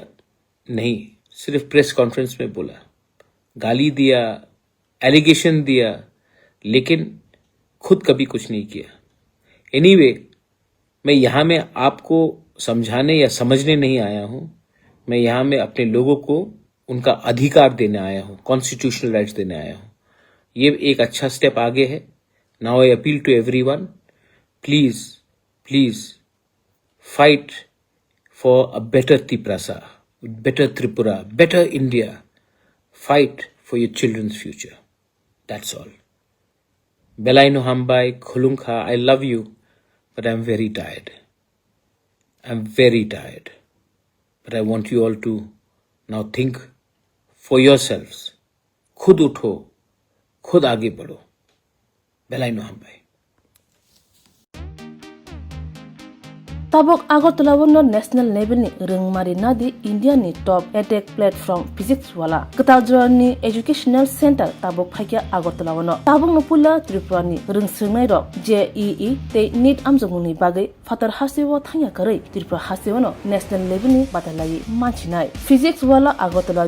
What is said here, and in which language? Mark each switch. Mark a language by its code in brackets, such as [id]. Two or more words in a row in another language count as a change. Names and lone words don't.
[hi] नहीं, सिर्फ [en] press conference [hi] में बोला, गाली दिया, एलिगेशन दिया, लेकिन खुद कभी कुछ नहीं किया। एनीवे, मैं यहां में आपको समझाने या समझने नहीं आया हूं, मैं यहां में अपने लोगों को उनका अधिकार देने आया हूं, [en] constitutional rights [hi] देने आया हूं। ये एक अच्छा स्टेप आगे है। [en] now I appeal to everyone, please please fight for a better Tiprasa, better Tripura, better India. Fight for your children's future. That's all. [trp] Belaino Hambai, Khulungkha, [en] I love you, but I'm very tired. I'm very tired. But I want you all to now think for yourselves. [hi] खुद उठो, खुद आगे बढ़ो. [trp] Belaino Hambai. Tabok Agotolawano [en] national level [trp] ni rungmari nadi India ni [en] top edtech platform [trp] physics wala Kataljoran ni educational center tabok phakya Agotolawano tabok no pula Tripura ni rungsngai rok JEE te NEET amjongni bagai fatar hasewo thanya karai Tripura hasewono [en] national level [trp] ni batalai manchinai physics wala Agotola